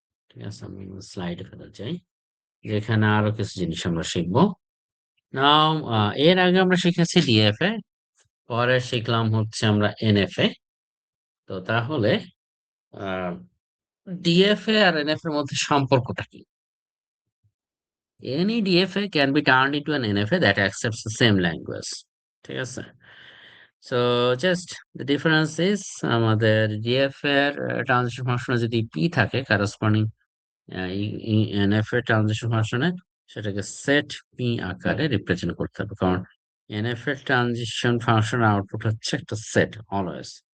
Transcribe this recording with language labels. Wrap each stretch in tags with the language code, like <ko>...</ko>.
<bn>ঠিক আছে, আমরা স্লাইডে ফেরত যাই, যেখানে আরো কিছু জিনিস আমরা শিখবো। নাও এর আগে আমরা শিখেছি ডিএফএ, পরে শিখলাম হচ্ছে আমরা এনএফএ। তো তাহলে ডিএফএ আর এনএফএ এর মধ্যে সম্পর্কটা কি?</bn> <en>Any DFA can be turned into an NFA that accepts the same language.</en> <bn>ঠিক আছে,</bn> <en>so just the difference is</en> <bn>আমাদের ডিএফএ এর ট্রানজিশন ফাংশনে যদি পি থাকে করসপন্ডিং এনএফএ ট্রানজিশন ফাংশনে, সেটাকে সেট পি আকারে রিপ্রেজেন্ট করতে হবে, কারণ এনএফএ ট্রানজিশন ফাংশন আউটপুট হচ্ছে একটা সেট অলওয়েজ।</bn>